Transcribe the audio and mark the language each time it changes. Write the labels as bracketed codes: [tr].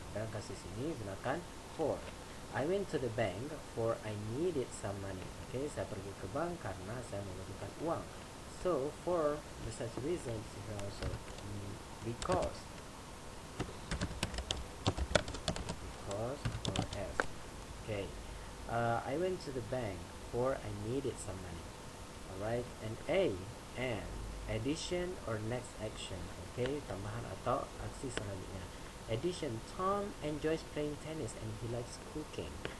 [id] Dalam kasus ini gunakan for. [en] I went to the bank for I needed some money. [id] Okay, saya pergi ke bank karena saya membutuhkan uang. [en] So for the such reasons is also because or as. Okay, I went to the bank for I needed some money. Alright, and A, and addition or next action. [id] Okay, tambahan atau aksi selanjutnya. [en] Addition, Tom enjoys playing tennis and he likes cooking.